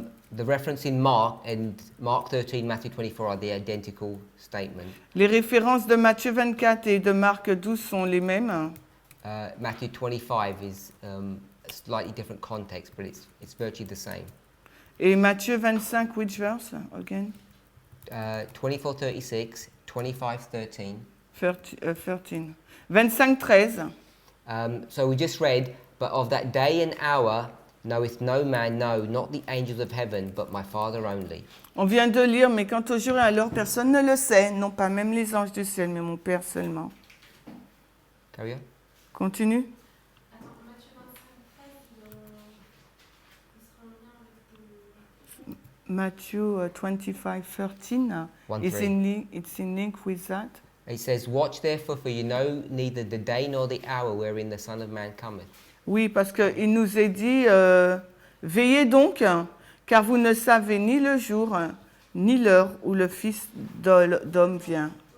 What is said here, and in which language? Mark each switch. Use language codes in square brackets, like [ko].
[en] The reference in Mark and Mark 13, Matthew 24 are the identical statement. [fr] Les références de Matthieu 24 et de Marc 12 sont les mêmes. [en] Matthew 25 is a slightly different context, but it's virtually the same. [fr] Et Matthieu 25, [en] which verse again? 24, 36, 25, 13. 13. 25, 13. So we just read, but of that day and hour knoweth no man, no, not the angels of heaven, but my Father only. [fr] On vient de lire, mais quant au jour et à l'heure, personne ne le sait, non pas même les anges du ciel, mais mon Père seulement. [en] Carry on. [fr] Continue. Attends, Matthieu 25, 13, il sera en lien avec [en] Matthew 25, 13 1, is 3. it's in link with that. It says, watch therefore, for you know neither the day nor the hour wherein the Son of Man cometh. [fr] Oui, parce qu'il nous est dit, veillez donc, car vous ne savez ni le jour, ni l'heure où le Fils d'homme vient.